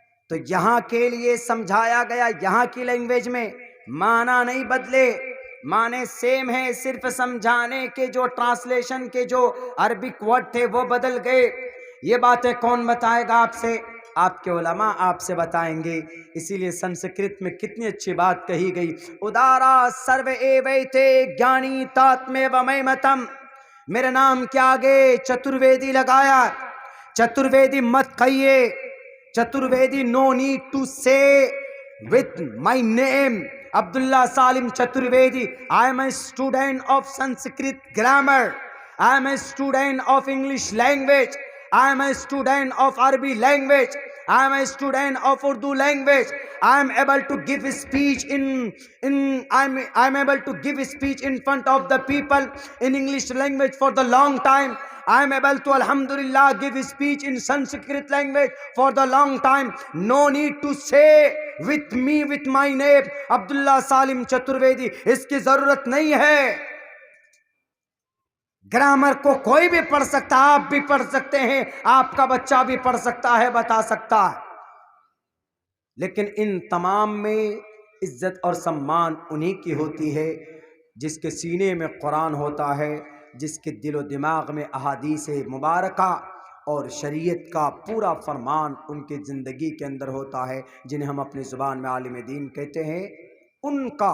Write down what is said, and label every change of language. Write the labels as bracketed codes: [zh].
[ur] تو یہاں کے لیے سمجھایا گیا یہاں کی لینگویج میں، معنی نہیں بدلے، معنی سیم ہے، صرف سمجھانے کے جو ٹرانسلیشن کے جو عربک ورڈ تھے وہ بدل گئے۔ یہ باتیں کون بتائے گا آپ سے؟ آپ کے علماء آپ سے بتائیں گے۔ اسی لیے سنسکرت میں کتنی اچھی بات کہی گئی، [sa] ادارا سرو اے ویتے گیانی تاتمے ومیمتم، [ur] میرے نام کے آگے چترویدی لگایا، چترویدی مت کہیے، چترویدی [en] no need to say with my name [ur] Abdullah Salim Chaturvedi. [en] I am a student of Sanskrit grammar, I am a student of English language, I am a student of Arabic language, I am a student of Urdu language. I am able to give speech I am able to give speech in front of the people in English language for the long time. I am able to alhamdulillah give speech in Sanskrit language for the long time. No need to say with me with my name Abdullah Salim Chaturvedi. [ur] اس کی ضرورت نہیں ہے۔ Grammar کو کوئی بھی پڑھ سکتا، آپ بھی پڑھ سکتے ہیں، آپ کا بچہ بھی پڑھ سکتا ہے، بتا سکتا ہے، لیکن ان تمام میں عزت اور سمان انہی کی ہوتی ہے جس کے سینے میں قرآن ہوتا ہے، جس کے دل و دماغ میں احادیث مبارکہ اور شریعت کا پورا فرمان ان کی زندگی کے اندر ہوتا ہے، جنہیں ہم اپنی زبان میں عالم دین کہتے ہیں، ان